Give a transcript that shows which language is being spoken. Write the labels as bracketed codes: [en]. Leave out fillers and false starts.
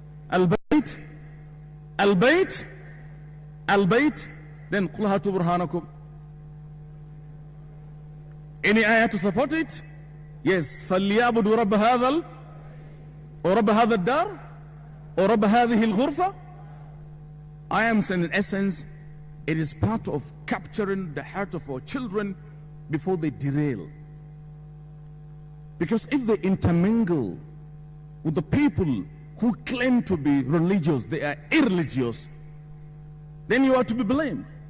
[ar] Al-Bayt, Al-Bayt, Al-Bayt, [en] then [ar] قُلْ هَاتُوا بُرْهَانَكُمْ. [en] Any ayah to support it? Yes. [ar] فَلْيَعْبُدُوا رَبَّ هَذَا [en] or [ar] رَبَّ هَذَا الدَّارِ or رَبَّ هَذِهِ الْغُرْفَةِ. [en] I am saying in essence, it is part of capturing the heart of our children before they derail. Because if they intermingle with the people who claim to be religious, they are irreligious, then you are to be blamed.